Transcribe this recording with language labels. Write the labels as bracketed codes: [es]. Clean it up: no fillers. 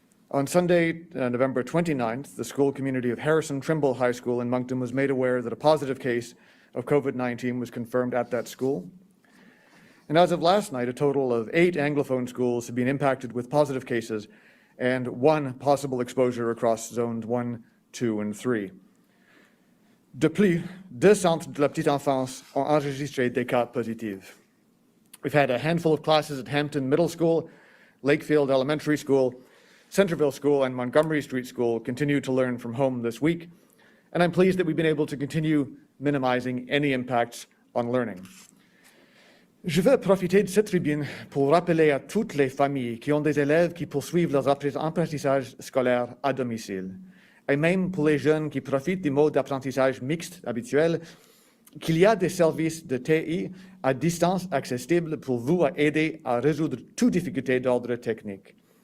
[en] On Sunday, November 29th, the school community of Harrison Trimble High School in Moncton was made aware that a positive case of COVID-19 was confirmed at that school. And as of last night, a total of 8 Anglophone schools have been impacted with positive cases and 1 possible exposure across zones 1, 2, and 3. [fr] De plus, 2 centres de la petite enfance ont enregistré des cas positifs. [en] We've had a handful of classes at Hampton Middle School, Lakefield Elementary School, Centerville School, and Montgomery Street School continue to learn from home this week, and I'm pleased that we've been able to continue minimizing any impacts on learning. [fr] Je veux profiter de cette tribune pour rappeler à toutes les familles qui ont des élèves qui poursuivent leurs apprentissages scolaires à domicile, et même pour les jeunes qui profitent du mode d'apprentissage mixte habituel, qu'il y a des services de TI à distance accessibles pour vous aider à résoudre toute difficulté d'ordre technique.